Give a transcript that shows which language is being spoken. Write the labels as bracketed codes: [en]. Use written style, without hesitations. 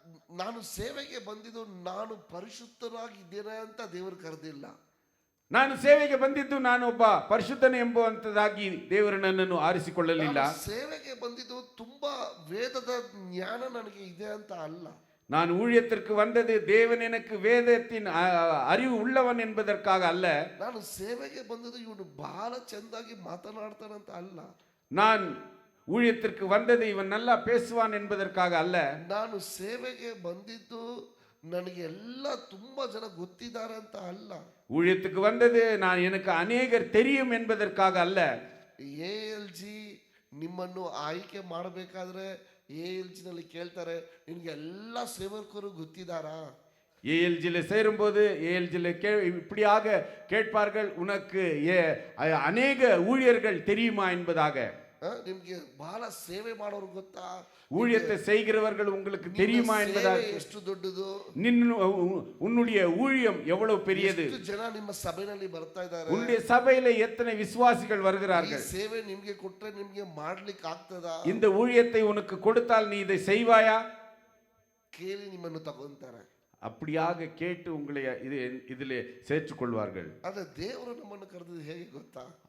[kn] ನಾನು ಸೇವೆಗೆ ಬಂದಿದ್ದು ನಾನು ಪರಿಶುದ್ಧನಾಗಿದ್ದೇನೆ ಅಂತ ದೇವರು ಕರೆದಿಲ್ಲ. ನಾನು ಸೇವೆಗೆ ಬಂದಿದ್ದು ನಾನು ಒಬ್ಬ ಪರಿಶುದ್ಧನೆ ಎಂಬುವಂತದಾಗಿ ದೇವರು ನನ್ನನ್ನು ಆರಿಸಿಕೊಳ್ಳಲಿಲ್ಲ. ಸೇವೆಗೆ ಬಂದಿದ್ದು ತುಂಬಾ ವೇದದ ಜ್ಞಾನ ನನಗೆ ಇದೆ ಅಂತ ಅಲ್ಲ. [ta] நான் ஊழியத்திற்கு வந்தது தேவன் எனக்கு வேதத்தின் அறிவு உள்ளவன் என்பதற்காக அல்ல. [kn] ನಾನು ಸೇವೆಗೆ ಬಂದದ್ದು ಇವನು ಬಹಳ ಚಂದಾಗಿ ಮಾತನಾಡ್ತಾನಂತ ಅಲ್ಲ. [ta] நான் ஊழியத்திற்கு வந்தது இவன் நல்லா பேசுவான் என்பதற்காக அல்ல. [kn] ನಾನು ಸೇವೆಗೆ ಬಂದಿದ್ದು ನನಗೆ ಎಲ್ಲ ತುಂಬಾ ಜನ ಗೊತ್ತಿದ್ದಾರೆ ಅಂತ ಅಲ್ಲ. [ta] ஊழியத்துக்கு வந்தது நான் எனக்கு ಅನೇಕರು தெரியும் என்பதற்காக அல்ல. [kn] ALG ನಿಮ್ಮನ್ನು ಆಯ್ಕೆ ಮಾಡಬೇಕಾದ್ರೆ ALG ನಲ್ಲಿ ಕೇಳ್ತಾರೆ, ನಿನಗೆ ಎಲ್ಲ ಸೇವಕರು ಗೊತ್ತಿದ್ದಾರಾ? [ta] ALG சேரும்போது ALG இப்படியாக கேட்பார்கள், உனக்கு அநேக ஊழியர்கள் தெரியுமா என்பதாக. [kn] ನಿಮಗೆ ಬಹಳ ಸೇವೆ ಮಾಡೋರು ಗೊತ್ತಾ? [ta] ஊழியத்தை செய்கிறவர்கள் உங்களுக்கு தெரியுமா என்பதாக. [kn] ಎಷ್ಟು ದೊಡ್ಡದು [ta] உன்னுடைய ஊழியம் எவ்வளவு பெரியது? [kn] ಎಷ್ಟು ಜನ ನಿಮ್ಮ ಸಭೆಯಲ್ಲಿ ಬರ್ತಾ ಇದ್ದಾರೆ? [ta] உன்னுடைய சபையில எத்தனை விசுவாசிகள் வருகிறார்கள்? [kn] ಈ ಸೇವೆ ನಿಮಗೆ ಕೊಟ್ಟರೆ ನಿಮಗೆ ಮಾಡ್ಲಿಕ್ಕೆ ಆಗ್ತದಾ? [ta] இந்த ஊழியத்தை உனக்கு கொடுத்தால் நீ இதை செய்வாயா? [kn] ಕೇಳಿ ನಿಮ್ಮನ್ನು ತಗೊಂತಾರೆ. [ta] அப்படியாக கேட்டு உங்களை இதிலே சேர்த்துக் கொள்வார்கள். [kn] ಆದರೆ ದೇವರು ನಮ್ಮನ್ನು ಕರೆದದ್ದು ಹೇಗೆ ಗೊತ್ತಾ?